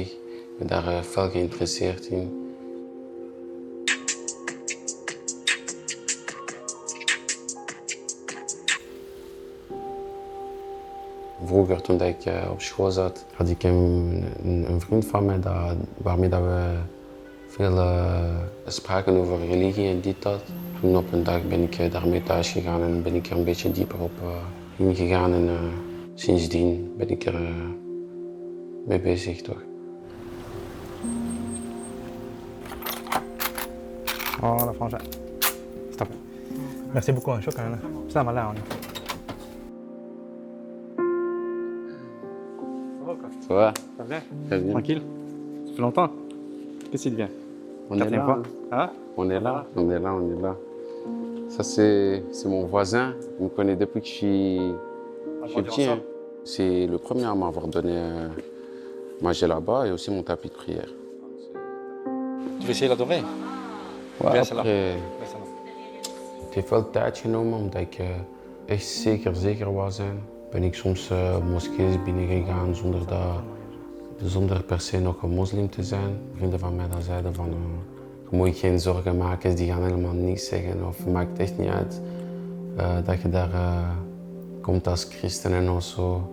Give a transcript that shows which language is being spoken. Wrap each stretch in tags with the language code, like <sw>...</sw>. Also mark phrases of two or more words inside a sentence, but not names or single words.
<nl>Ik ben daar fel geïnteresseerd in. Vroeger, toen ik op school zat, had ik een vriend van mij waarmee we veel spraken over religie en dit dat. Toen op een dag ben ik daarmee thuis gegaan en ben ik er een beetje dieper op ingegaan. En sindsdien ben ik er mee bezig, toch.</nl> <fr>Oh, la frangin. Stop. Merci beaucoup, shukran. Ça va là. va quoi? Ça va? Ça va bien? Très bien. Tranquille? Ça fait longtemps? Qu'est-ce qu'il devient? On est Quatrième là. fois? Hein? On est là, on est là, on est là. Ça, c'est mon voisin. Il me connaît depuis que je suis petit. Hein. C'est le premier à m'avoir donné manger là-bas et aussi mon tapis de prière. Tu veux essayer d'adorer?</fr> <nl>Ja, Best wel. après, het heeft wel tijd genomen omdat ik echt zeker wou zijn. Ben ik soms moskees binnengegaan zonder per se nog een moslim te zijn. Vrienden van mij dan zeiden van je moet je geen zorgen maken, die gaan helemaal niets zeggen of het maakt echt niet uit dat je daar komt als christen en zo.</nl>